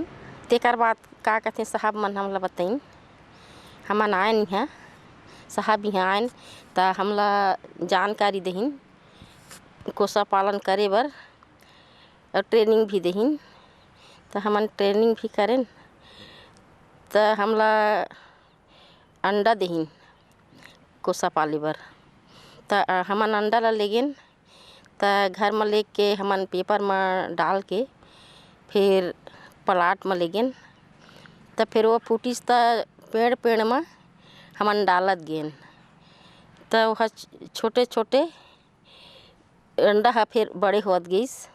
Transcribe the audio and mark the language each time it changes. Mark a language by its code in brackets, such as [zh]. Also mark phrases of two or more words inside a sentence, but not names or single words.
[hne] तेकर बाद का कहते साहब मन हमला बताइन, हमन आयन हैं साहब यहाँ आयन तो हमला जानकारी देहिन कोसा पालन करे बर और ट्रेनिंग भी देहिन। तो हमन ट्रेनिंग भी करें तो हमला अंडा देहिन कोसा पाले बर। तो हमन अंडा ला लेगिन तो घर में ले के हमन पेपर में डाल के फिर प्लाट में लेगिन। तो फिर वो फूटिस तो पेड़ में हमन डालत गेन तो वह छोटे अंडा है फिर बड़े होत गईस।